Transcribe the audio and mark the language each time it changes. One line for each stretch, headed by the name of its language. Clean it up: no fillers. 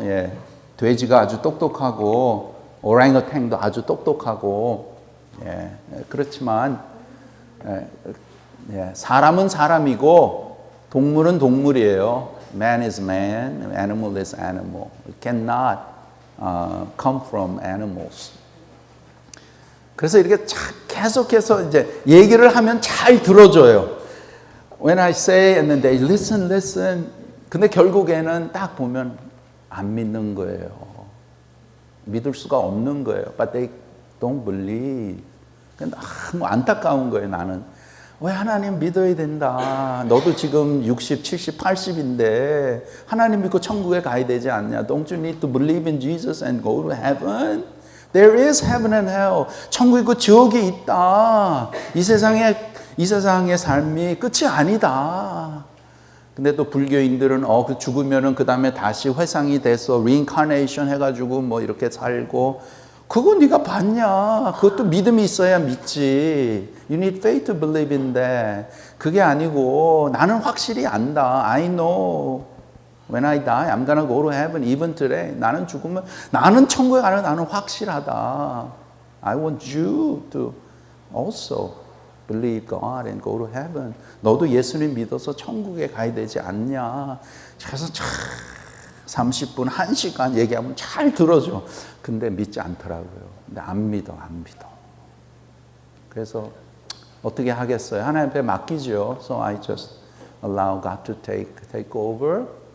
Korean: 예, 돼지가 아주 똑똑하고 오랑우탄도 아주 똑똑하고, 예, 그렇지만. 사람은 사람이고 동물은 동물이에요.
English: Man is man, animal is animal. It cannot come from animals.
Korean: 그래서 이렇게 계속해서 이제 얘기를 하면 잘 들어줘요.
English: When I say and then they listen.
Korean: 근데 결국에는 딱 보면 안 믿는 거예요. 믿을 수가 없는 거예요.
English: But they don't believe.
Korean: 너무 안타까운 거예요, 나는. 왜 하나님 믿어야 된다. 너도 지금 60, 70, 80인데 하나님 믿고 천국에 가야 되지 않냐.
English: Don't you need to believe in Jesus and go to heaven? There is heaven and hell.
Korean: 천국 있고 지옥이 있다. 이 세상의 삶이 끝이 아니다. 근데 또 불교인들은 그 죽으면은 그 다음에 다시 회상이 돼서 reincarnation 해가지고 뭐 이렇게 살고 그거 네가 봤냐? 그것도 믿음이 있어야 믿지.
English: You need faith to believe in that.
Korean: 그게 아니고 나는 확실히 안다.
English: I know when I die, I'm gonna go to heaven even today.
Korean: 나는 죽으면 나는 천국에 가는 나는 확실하다.
English: I want you to also believe God and go to heaven.
Korean: 너도 예수님 믿어서 천국에 가야 되지 않냐? 그래서 30분, 1시간 얘기하면 잘 들어줘. 근데 믿지 않더라고요. 근데 안 믿어. 그래서 어떻게 하겠어요? 하나님 앞에 맡기죠.
English: So I just allow God to take over.